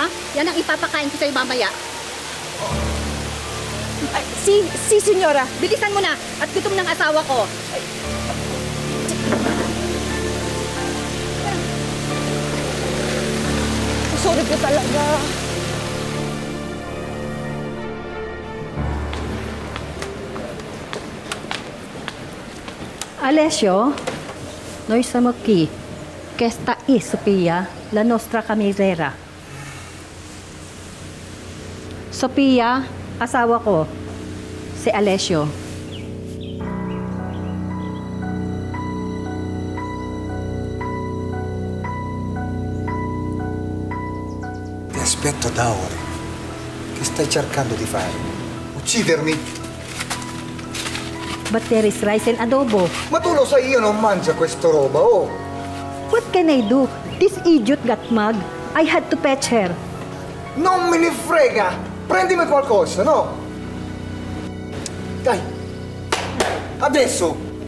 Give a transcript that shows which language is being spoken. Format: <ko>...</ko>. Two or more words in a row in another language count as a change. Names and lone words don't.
<tl>Yan ang ipapakain ko sa'yo mamaya. Ay, si senyora. Bilisan mo na at gutom ng asawa ko. Sorry po talaga.</tl> <it>Alessio, noi siamo qui. Questa è Sofia, la nostra cameriera.</it> <tl>Sofia, asawa ko, si Alessio.</tl> <it>Ti aspetto da ore. Che stai cercando di fare? Uccidermi?</it> <en>But there is rice and adobo.</en> <it>Ma tu lo sai, io non mangio questa roba, oh!</it> <en>What can I do? This idiot got mug. I had to fetch her.</en> <it>Non me ne frega! Prendimi qualcosa, no? Dai! Adesso!</it>